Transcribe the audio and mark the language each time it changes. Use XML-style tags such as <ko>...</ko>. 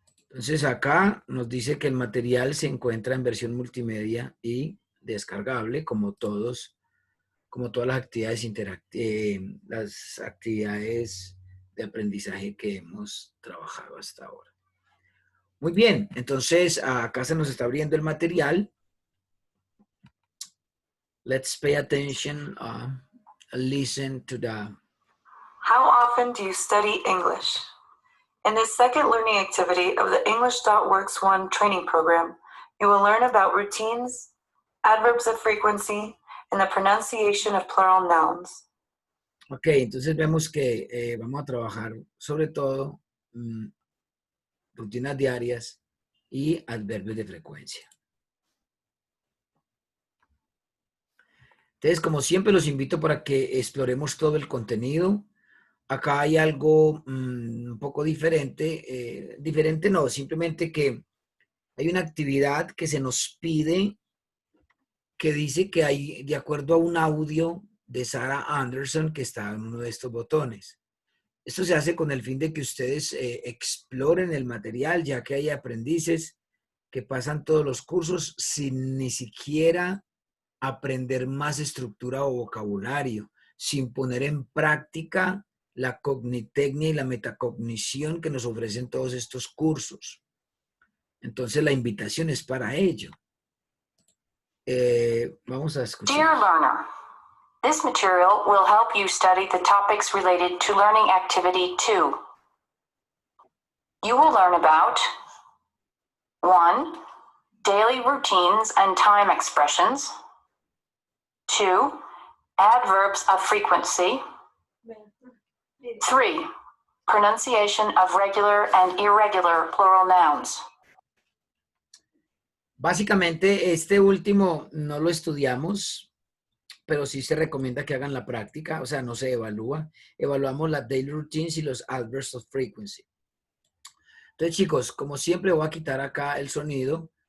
<es>Entonces acá nos dice que el material se encuentra en versión multimedia y descargable, como todas las actividades las actividades de aprendizaje que hemos trabajado hasta ahora. Muy bien, entonces acá se nos está abriendo el material.</es> <en>Let's pay attention, listen to the... How often do you study English? In this second learning activity of the English.Works 1 training program, you will learn about routines, adverbs of frequency, and the pronunciation of plural nouns.</en> <es>Ok, entonces vemos que vamos a trabajar sobre todo rutinas diarias y adverbios de frecuencia. Entonces, como siempre, los invito para que exploremos todo el contenido. Acá hay algo un poco diferente. Diferente no, simplemente que hay una actividad que se nos pide que dice que hay, de acuerdo a un audio de Sarah Anderson, que está en uno de estos botones. Esto se hace con el fin de que ustedes exploren el material, ya que hay aprendices que pasan todos los cursos sin ni siquiera aprender más estructura o vocabulario, sin poner en práctica la cognitecnia y la metacognición que nos ofrecen todos estos cursos. Entonces la invitación es para ello. Vamos a escuchar.</es> <en>Dear learner, this material will help you study the topics related to Learning Activity 2. You will learn about 1. Daily routines and time expressions. 2. Adverbs of frequency. 3. Pronunciation of regular and irregular plural nouns.</en> <es>Básicamente, este último no lo estudiamos, pero sí se recomienda que hagan la práctica, o sea, no se evalúa. Evaluamos las daily routines y los adverbs of frequency. Entonces, chicos, como siempre voy a quitar acá el sonido.</es>